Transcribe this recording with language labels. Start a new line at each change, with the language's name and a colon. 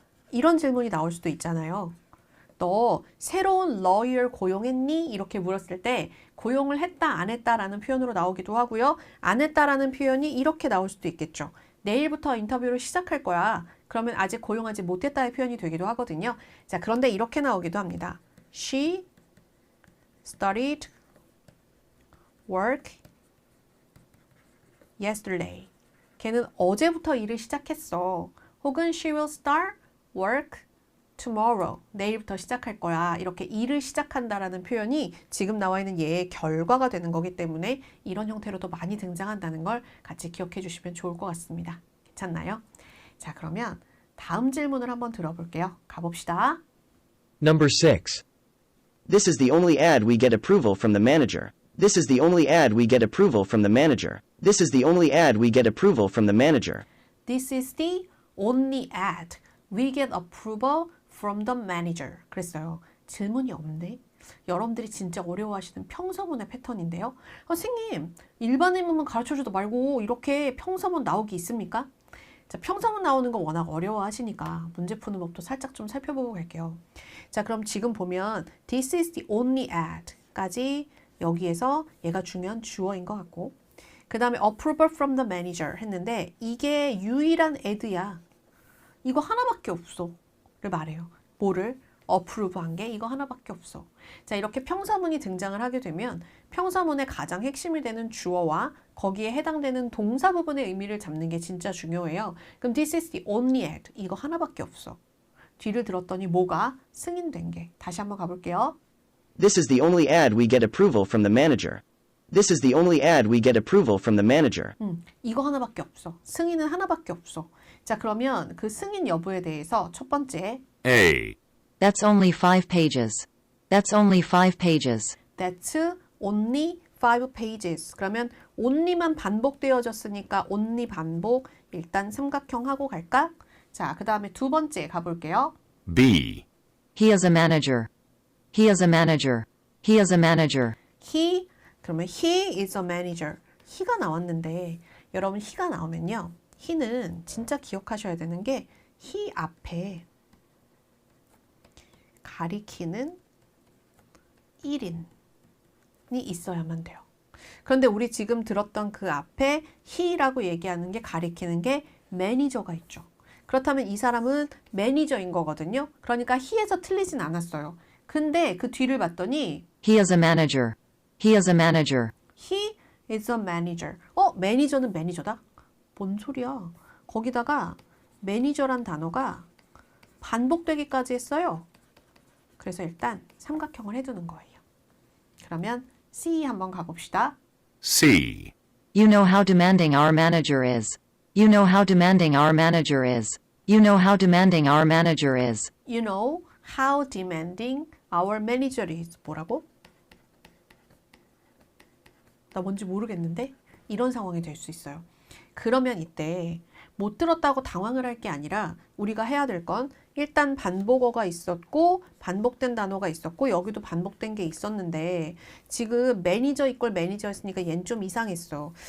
Korean: 이런 질문이 나올 수도 있잖아요. 너 새로운 lawyer 고용했니? 이렇게 물었을 때 고용을 했다 안 했다라는 표현으로 나오기도 하고요. 안 했다라는 표현이 이렇게 나올 수도 있겠죠. 내일부터 인터뷰를 시작할 거야. 그러면 아직 고용하지 못했다의 표현이 되기도 하거든요. 자, 그런데 이렇게 나오기도 합니다.
English: She started work yesterday.
Korean: 걔는 어제부터 일을 시작했어. 혹은
English: she will start work tomorrow.
Korean: 내일부터 시작할 거야. 이렇게 일을 시작한다라는 표현이 지금 나와 있는 예의 결과가 되는 거기 때문에 이런 형태로도 많이 등장한다는 걸 같이 기억해 주시면 좋을 것 같습니다. 괜찮나요? 자, 그러면 다음 질문을 한번 들어볼게요. 가봅시다.
English: Number 6. This is the only ad we get approval from the manager. This is the only ad we get approval from the manager. This is the only ad we get approval from the manager. This is the only ad we get approval from the manager.
Korean: 그랬어요. 질문이 없네. 여러분들이 진짜 어려워하시는 평서문의 패턴인데요. 선생님, 일반인문만 가르쳐줘도 말고 이렇게 평서문 나오기 있습니까? 자, 평서문 나오는 거 워낙 어려워하시니까 문제 푸는 법도 살짝 좀 살펴보고 갈게요. 자, 그럼 지금 보면
English: This is the only ad
Korean: 까지 여기에서 얘가 중요한 주어인 것 같고 그 다음에
English: approval from the manager
Korean: 했는데 이게 유일한 ad야. 이거 하나밖에 없어. 를 말해요. 뭐를? approve 한 게 이거 하나밖에 없어. 자, 이렇게 평서문이 등장을 하게 되면 평서문의 가장 핵심이 되는 주어와 거기에 해당되는 동사 부분의 의미를 잡는 게 진짜 중요해요. 그럼
English: this is the only ad.
Korean: 이거 하나밖에 없어. 뒤를 들었더니 뭐가? 승인된 게. 다시 한번 가볼게요.
English: This is the only ad we get approval from the manager. This is the only ad we get approval from the manager.
Korean: 이거 하나밖에 없어. 승인은 하나밖에 없어. 자, 그러면 그 승인 여부에 대해서 첫 번째
English: A. That's only 5 pages. That's only 5 pages. That's only 5 pages.
Korean: 그러면 only만 반복되어졌으니까 only 반복. 일단 삼각형 하고 갈까? 자, 그 다음에 두 번째 가볼게요.
English: B. He is a manager. He is a manager. He is a manager. He,
Korean: 그러면
English: he is a manager.
Korean: he가 나왔는데 여러분 he가 나오면요. he는 진짜 기억하셔야 되는 게 he 앞에 가리키는 1인이 있어야만 돼요. 그런데 우리 지금 들었던 그 앞에 he라고 얘기하는 게 가리키는 게 매니저가 있죠. 그렇다면 이 사람은 매니저인 거거든요. 그러니까 he에서 틀리진 않았어요. 근데 그 뒤를 봤더니
English: He is a manager. He is a manager. He is a manager.
Korean: 매니저는 매니저다? 뭔 소리야? 거기다가 매니저란 단어가 반복되기까지 했어요. 그래서 일단 삼각형을 해두는 거예요. 그러면 C 한번 가봅시다.
English: C. You know how demanding our manager is. You know how demanding our manager is. You know how demanding our manager is. You know how demanding our manager is.
Korean: 뭐라고? 나 뭔지 모르겠는데? 이런 상황이 될 수 있어요. 그러면 이때 못 들었다고 당황을 할 게 아니라 우리가 해야 될 건 일단 반복어가 있었고 반복된 단어가 있었고 여기도 반복된 게 있었는데 지금 매니저 이꼴 매니저였으니까 얘는 좀 이상했어.